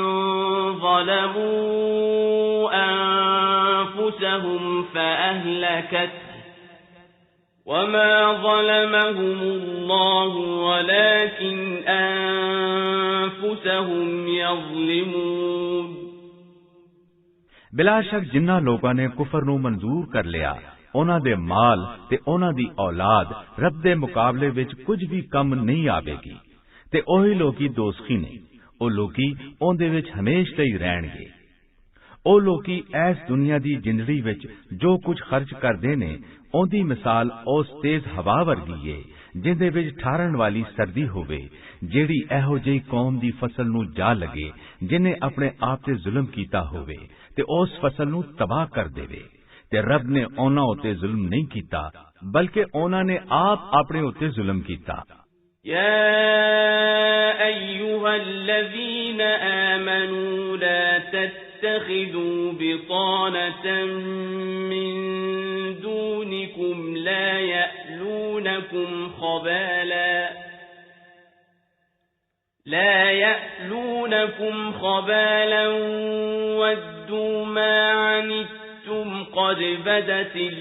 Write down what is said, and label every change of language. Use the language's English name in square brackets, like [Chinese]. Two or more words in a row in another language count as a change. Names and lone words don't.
[Arabic] ظلموا أنفسهم فأهلكته وما ظلمهم الله ولكن أنفسهم يظلمون۔ [Punjabi] ਬਿਲਾ ਸ਼ੱਕ ਜਿਨ੍ਹਾਂ ਲੋਕਾਂ ਨੇ ਕੁਫਰ ਨੂੰ ਮਨਜ਼ੂਰ ਕਰ ਲਿਆ ਉਹਨਾਂ ਦੇ ਮਾਲ ਤੇ ਉਹਨਾਂ ਦੀ ਔਲਾਦ ਰੱਬ ਦੇ ਮੁਕਾਬਲੇ ਵਿੱਚ ਕੁਝ ਵੀ ਕੰਮ ਨਹੀਂ ਆਵੇਗੀ ਤੇ ਉਹੀ ਲੋਕੀ ਦੋਜ਼ਖੀ ਨੇ। ਉਹ ਲੋਕੀ ਉਹਦੇ ਵਿੱਚ ਹਮੇਸ਼ਾ ਹੀ ਰਹਿਣਗੇ। ਉਹ ਲੋਕੀ ਇਸ ਦੁਨੀਆ ਦੀ ਜ਼ਿੰਦਗੀ ਵਿੱਚ ਜੋ ਕੁਝ ਖਰਚ ਕਰਦੇ ਨੇ ਉਹਦੀ ਮਿਸਾਲ ਉਸ ਤੇਜ਼ ਹਵਾ ਵਰਗੀ ਏ ਜਿੰਦੇ ਵਿੱਚ ਠਾਰਨ ਵਾਲੀ ਸਰਦੀ ਹੋਵੇ ਜਿਹੜੀ ਇਹੋ ਜਿਹੀ ਕੌਮ ਦੀ ਫਸਲ ਨੂੰ ਜਾ ਲੱਗੇ ਜਿਨੇ ਆਪਣੇ ਆਪ ਤੇ ਜ਼ੁਲਮ ਕੀਤਾ ਹੋਵੇ ਤੇ ਉਸ ਫਸਲ ਨੂੰ ਤਬਾਹ ਕਰ ਦੇਵੇ। ਤੇ ਰੱਬ ਨੇ ਉਹਨਾਂ ਉੱਤੇ ਜ਼ੁਲਮ ਨਹੀਂ ਕੀਤਾ ਬਲਕਿ ਉਹਨਾਂ ਨੇ ਆਪ ਆਪਣੇ ਉੱਤੇ ਜ਼ੁਲਮ ਕੀਤਾ। [Arabic] يا أيها الذين آمنوا لا تتخذوا بطانة من دونكم لا يألونكم خبالا ودوا ما عنتم قد بدت